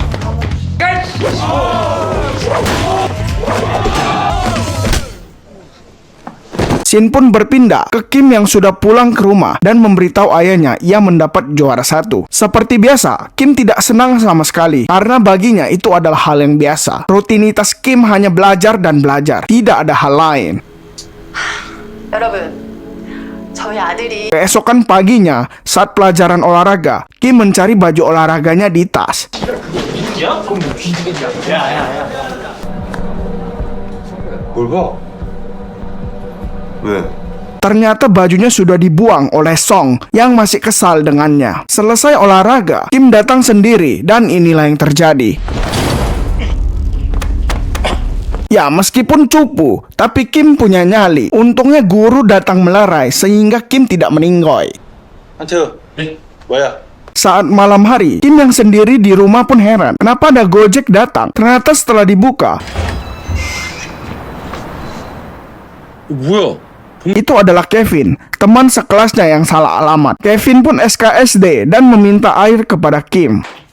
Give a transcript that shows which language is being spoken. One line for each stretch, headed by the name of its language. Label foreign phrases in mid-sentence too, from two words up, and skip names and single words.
Indonesian: Shin pun berpindah ke Kim yang sudah pulang ke rumah dan memberitahu ayahnya ia mendapat juara satu. Seperti biasa, Kim tidak senang sama sekali karena baginya itu adalah hal yang biasa. Rutinitas Kim hanya belajar dan belajar, tidak ada hal lain.
Korean: 여러분, 저희 아들이
Indonesian: Keesokan paginya, saat pelajaran olahraga, Kim mencari baju olahraganya di tas.
Korean: 뭘 봐? 왜?
Indonesian: Ternyata bajunya sudah dibuang oleh Song yang masih kesal dengannya. Selesai olahraga, Kim datang sendiri dan inilah yang terjadi. Ya, meskipun cupu, tapi Kim punya nyali. Untungnya guru datang melerai sehingga Kim tidak meninggoy.
Korean: 한태우, 뭐야?
Indonesian: Saat malam hari, Kim yang sendiri di rumah pun heran. Kenapa ada Gojek datang? Ternyata setelah dibuka,
Korean: 뭐야?
Indonesian: itu adalah Kevin, teman sekelasnya yang salah alamat. Kevin pun SKSD dan meminta air kepada Kim.